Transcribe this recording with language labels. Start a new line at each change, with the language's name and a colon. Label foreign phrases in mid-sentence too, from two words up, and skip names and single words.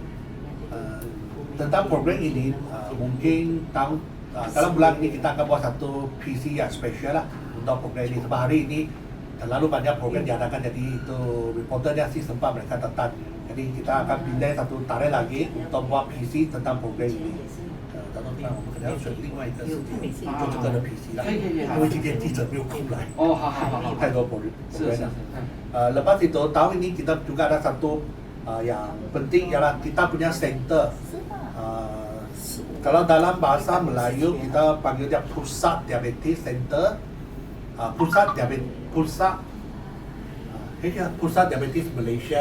Malay: Tentang program ini mungkin dalam bulan ini kita akan buat satu PC yang spesial lah untuk program ini. Sebab hari ini terlalu banyak program diadakan, jadi itu reporternya sih sempat mereka datang. Jadi kita akan pindah satu tarikh lagi untuk buat PC tentang program ini.
Chinese: 我们可能要选另外一个时间做这个的 PC 啦，因为今天记者没有空来。哦，好，太多
Malay: program。lepas itu tahun ini kita juga ada satu yang penting ialah kita punya center. Kalau dalam bahasa Melayu kita panggil dia Pusat Diabetes Center. Pusat Diabetes Malaysia.